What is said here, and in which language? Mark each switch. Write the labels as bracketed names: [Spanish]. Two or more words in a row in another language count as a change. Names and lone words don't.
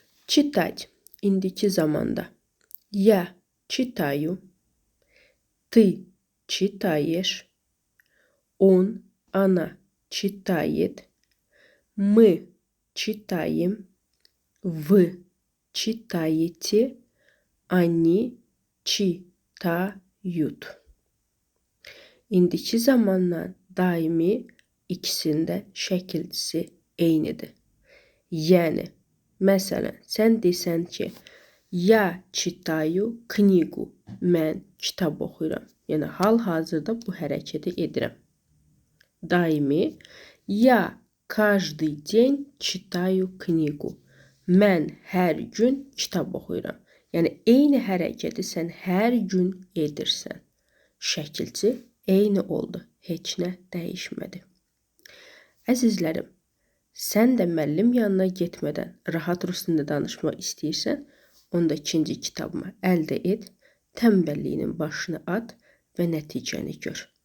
[Russian] Читать. [Azerbaijani] İndiki zamanda. [Russian] Я читаю. Ты читаешь. Он, она читает. Мы читаем. Вы читаете. Они читают. [Azerbaijani] İndiki zamanla daimi ikisində şəkilcisi eynidir. Yəni, məsələn, sən desən ki, [Russian] я читаю книгу. [Azerbaijani] Mən kitab oxuyuram. Yəni, hal-hazırda bu hərəkəti edirəm. Daimi, [Russian] я каждый день читаю книгу. [Azerbaijani] Mən hər gün kitab oxuyuram. Yəni, eyni hərəkəti sən hər gün edirsən. Şəkilçi eyni oldu. Heç nə dəyişmədi. Əzizlərim, sən də müəllim yanına getmədən rahat rus dilində danışmaq istəyirsən, onda ikinci kitabımı əldə et, tənbəlliyinin başını at və nəticəni gör.